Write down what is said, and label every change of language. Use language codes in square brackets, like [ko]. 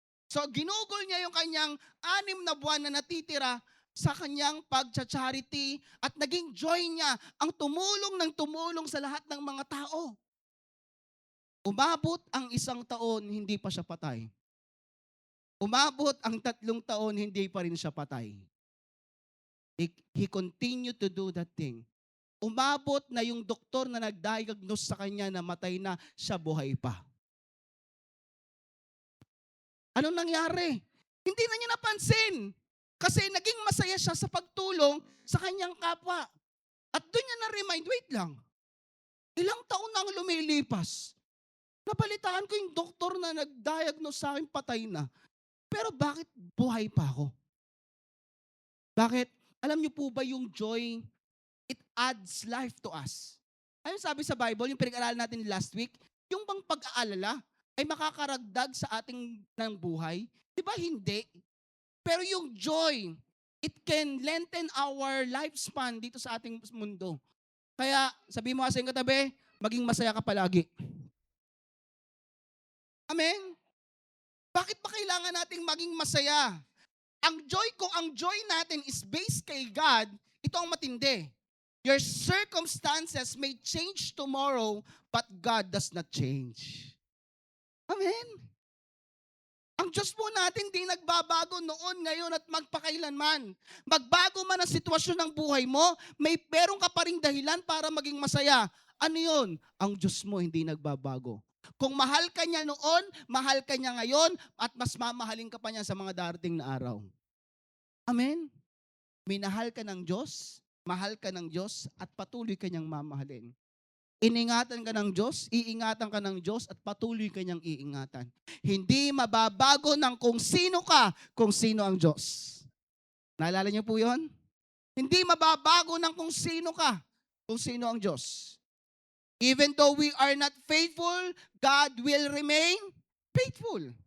[tl] So ginugol niya yung kanyang 6 na buwan na natitira sa kanyang pagcha-charity at naging joy niya ang tumulong ng tumulong sa lahat ng mga tao. Umabot ang 1 taon, hindi pa siya patay. Umabot ang 3 taon, hindi pa rin siya patay. [en] He continued to do that thing. [tl] Umabot na yung doktor na nag-diagnose sa kanya na matay na, siya buhay pa. Anong nangyari? Hindi na niya napansin. Kasi naging masaya siya sa pagtulong sa kanyang kapwa. At doon niya na-remind, wait lang, ilang taon na ang lumilipas. Napalitaan ko yung doktor na nag-diagnose sa akin patay na. Pero bakit buhay pa ako? Bakit? Alam niyo po ba yung joy, [en] it adds life to us. [tl] Ano sabi sa Bible, yung pinag-aralan natin last week, yung bang pag-aalala ay makakaragdag sa ating ng buhay? Di ba hindi? Pero yung joy, [en] it can lengthen our lifespan [tl] dito sa ating mundo. Kaya, sabi mo sa iyong katabi, maging masaya ka palagi. Amen? Bakit ba kailangan nating maging masaya? Kung ang joy natin is based kay God, ito ang matindi. [en] Your circumstances may change tomorrow, but God does not change. Amen? [tl] Ang Diyos po natin di nagbabago noon, ngayon at magpakailanman. Magbago man ang sitwasyon ng buhay mo, meron ka pa ring dahilan para maging masaya. Ano yun? Ang Diyos mo hindi nagbabago. Kung mahal ka niya noon, mahal ka niya ngayon, at mas mamahalin ka pa niya sa mga darating na araw. Amen? Minahal ka ng Diyos, mahal ka ng Diyos, at patuloy ka niyang mamahalin. Iningatan ka ng Diyos, iingatan ka ng Diyos, at patuloy ka niyang iingatan. Hindi mababago ng kung sino ka, kung sino ang Diyos. Naalala niyo po yun? Hindi mababago ng kung sino ka, kung sino ang Diyos. [en] Even though we are not faithful, God will remain faithful.